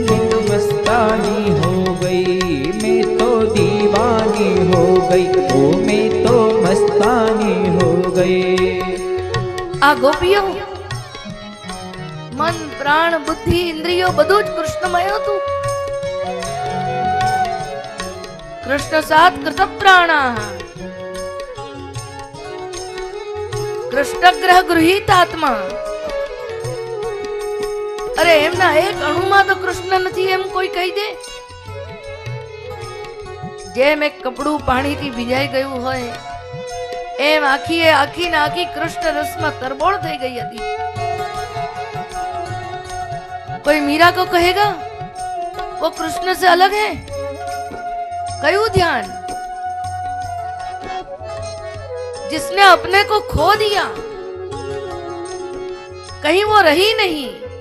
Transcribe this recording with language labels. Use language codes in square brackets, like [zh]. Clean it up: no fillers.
[hi] मैं तो मस्तानी हो गई, मैं तो दीवानी हो गई, ओ मैं तो मस्तानी हो गई. [gu] આ ગોપીઓ મન, પ્રાણ, બુદ્ધિ, ઇન્દ્રિયો બધું જ કૃષ્ણમય હતું. [sa] કૃષ્ણ સાત કૃત પ્રાણા, કૃષ્ણ ગ્રહ ગૃહિત આત્મા. [gu] અરે એમના એક અણુમાં તો કૃષ્ણ નથી એમ કોઈ કહી દે? જેમ એક કપડું પાણીથી ભીજાઈ ગયું હોય એમ આખી ને આખી કૃષ્ણ રસમાં તરબોળ થઈ ગઈ હતી. [hi] कोई मीरा को कहेगा वो कृष्ण से अलग है? कयूं ध्यान? जिसने अपने को खो दिया, कहीं वो रही नहीं.